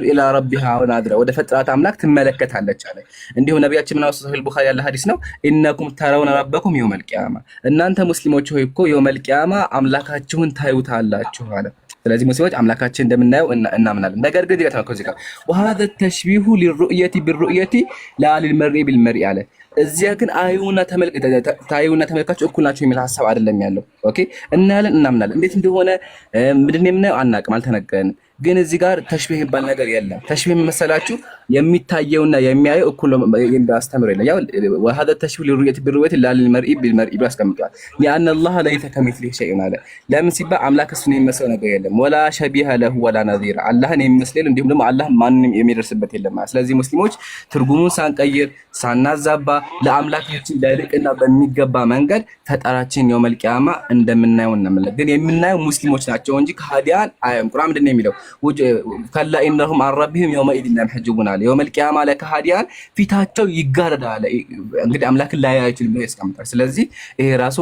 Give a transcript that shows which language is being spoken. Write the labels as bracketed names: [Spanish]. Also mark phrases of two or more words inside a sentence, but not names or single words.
[Arabic] إلى ربها ناظرة [Amharic] ወደ ፈጣራት አምላክ ትመለከታለች አለ። እንዲሁም ነብያችን ምን አወሰው ሶሒህ ቡኻሪ ያለ ሐዲስ ነው። [Arabic] إنكم ترون ربكم يوم القيامة [Amharic] እናንተ ሙስሊሞች ሆይ እኮ [Arabic] يوم القيامة [Amharic] አምላካችሁን ታዩታላችሁ አለ። ስለዚህ ሙስሊሞች አምላካችን እንደምናየው እናምናለን። ነገር ግን ይገርማል ከዚህ ጋር [Arabic] وهذا التشبيه للرؤيه بالرؤيه لا للمرء بالمرء [Amharic] አለ። እዚያ ግን ታዩና ተመልካቹ እኩል ናቸው የሚል ሐሳብ አይደለም ያለው። ኦኬ እናያለን፣ እናምናለን። እንዴት እንደሆነ ምንድነው የምናየው አናውቅም፣ አልተነገረንም። ግን እዚህ ጋር ተሽቢህ የሚባል ነገር የለም። ተሽቢህ መሰላችሁ የሚታየውና የሚያየው እኩል እንዳስተምር የለም። ያው [Arabic] وهذا التشبيه للرؤيه بالرؤيه لا للمرء بالمرء [Amharic] ያስቀምጣል። [Arabic] لأن الله ليس كمثله شيء [Amharic] አለ። ለምን ሲባል አምላክ እሱን የሚመስለው ነገር የለም። [Arabic] ولا شبيه له ولا نظير [Amharic] አላህን የሚመስለው እንዲሁም ደግሞ አላህ ማንንም የሚደርስበት የለም። ስለዚህ ሙስሊሞች ትርጉሙን ሳንቀይር ሳናዛባ ለአምላካችን ለልቅና በሚገባ መንገድ ፈጣራችን [Arabic] يوم القيامة [Amharic] እንደምናየው እናምናለን። ግን የምናየው ሙስሊሞች ናቸው እንጂ ከሃዲያን አያም። ቁርአን ምንድነው የሚለው? [Arabic] كلا إنهم عن ربهم يومئذ لمحجوبون [Amharic] አለ። የውመል ቂያማ ለከሃዲያን ፊታቸው ይጋረዳል። እንግዲህ አምላክን ላያዩ አይችልም ብሎ ያስቀምጣል። ስለዚህ ይሄ ራሱ